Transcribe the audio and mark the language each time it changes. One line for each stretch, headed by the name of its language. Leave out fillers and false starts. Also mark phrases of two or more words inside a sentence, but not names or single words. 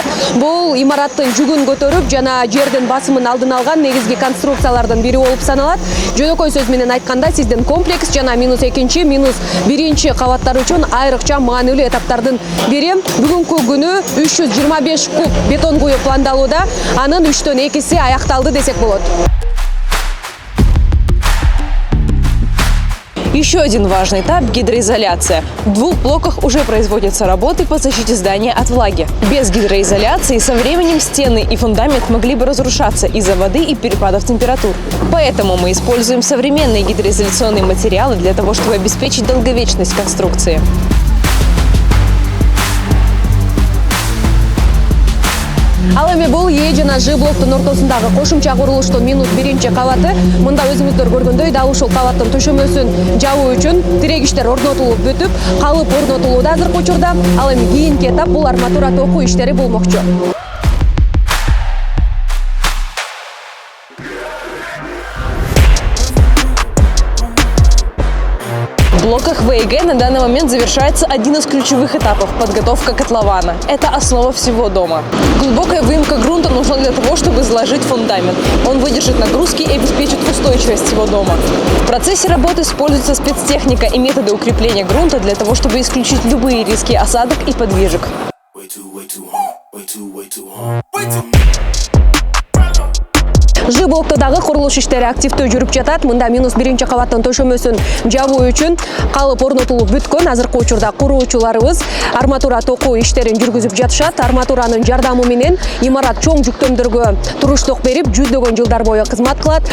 Kyrgyz: Бул имараттын жүгүн көтөрүп жана жердин басымын алдын алган негизги конструкциялардын бири болуп саналат. Жөнөкөй сөз менен айтканда, сиздин комплекс жана -2, -1 кабаттар үчүн айрыкча маанилүү этаптардын бири. Бүгүнкү күнү 325 куб бетон куюу пландалууда. Анын 3/2 аякталды десек болот.
Russian: Еще один важный этап – гидроизоляция. В 2 блоках уже производятся работы по защите здания от влаги. Без гидроизоляции со временем стены и фундамент могли бы разрушаться из-за воды и перепадов температур. Поэтому мы используем современные гидроизоляционные материалы для того, чтобы обеспечить долговечность конструкции.
Kyrgyz: Ал эми бул Е жана Ж блоктун ортосундагы кошумча курулуштун -1 кабаты. Мында өзүңүздөр көргөндөй дал ушул кабаттын төшөмөсүн жабуу үчүн тирегиштер орнотулуп бүтүп, калып орнотулууда азыркы учурда. Ал эми кийинки этап бул арматура токуу иштери болмокчу.
Russian: В блоках ВИГ на данный момент завершается один из ключевых этапов – подготовка котлована. Это основа всего дома. Глубокая выемка грунта нужна для того, чтобы заложить фундамент. Он выдержит нагрузки и обеспечит устойчивость всего дома. В процессе работы используется спецтехника и методы укрепления грунта для того, чтобы исключить любые риски осадок и подвижек.
Kyrgyz: Ж блоктодагы курулуш иштери активдүү жүрүп жатат. Мында -1 кабаттын төшөмөсүн жабуу үчүн калып орнотулуп бүткөн. Азыркы учурда куруучуларыбыз арматура токуу иштерин жүргүзүп жатышат. Арматуранын жардамы менен имарат чоң жүктөмдөргө туруштук берип, жүздөгөн жылдар бою кызмат кылат.